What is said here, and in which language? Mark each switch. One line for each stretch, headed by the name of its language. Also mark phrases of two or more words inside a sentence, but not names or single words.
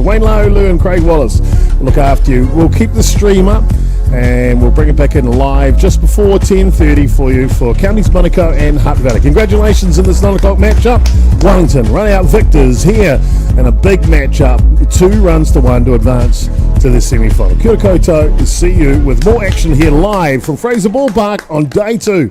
English: Wayne Laulu and Craig Wallace will look after you. We'll keep the stream up and we'll bring it back in live just before 10:30 for you for Counties Manukau and Hutt Valley. Congratulations in this 9 o'clock matchup. Wellington run out victors here in a big matchup. 2 runs to 1 to advance to the semi-final.
Māori: Kia ora koutou.
English: See you with more action here live from Fraser Ballpark on day 2.